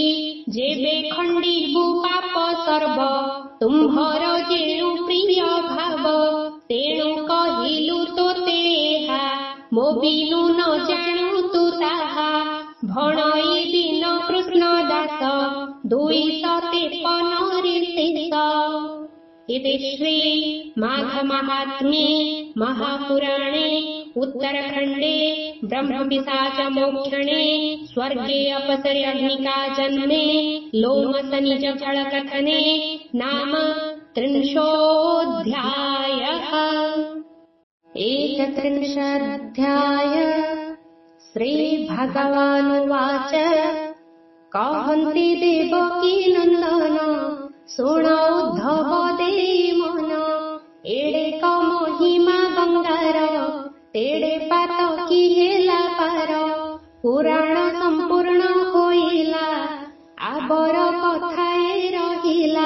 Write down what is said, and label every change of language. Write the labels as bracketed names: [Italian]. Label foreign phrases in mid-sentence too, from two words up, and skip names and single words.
[Odia] ଯେବେ ଖଣ୍ଡିବୁ ପାପ ସର୍ବ ତୁମ୍ଭର ଯେଣୁ ପ୍ରିୟ ଭାବ। ତେଣୁ କହିଲୁ ତୋତେ ଏହା ମୋ ବିନୁ ନ ଜାଣୁ ତୁ ତାହା। ଭଣଇ ଦିନ କୃଷ୍ଣ ଦାସ 253 ଶେଷ। [Sanskrit] इति श्री माघ महात्म्ये महापुराणे उत्तरखण्डे ब्रह्मपिशाच मोक्षणे स्वर्गे अपसरे अग्निका जन्मे लोमसनिज फलकथने नाम 30ोऽध्यायः। [Odia] 31 श्रीभगवानुवाच କହନ୍ତି ଦେବକୀ ନନ୍ଦନ ଶୁଣ ଉଦ୍ଧବ ଦେଇ ମନ। ଏଡ଼େ କ ମହିମା ଗଙ୍ଗାର ତେଡ଼େ ପାତ କି ହେଲା ପାର। ପୁରାଣ ସମ୍ପୂର୍ଣ୍ଣ ହୋଇଲା ଆବର କଥାଏ ରହିଲା।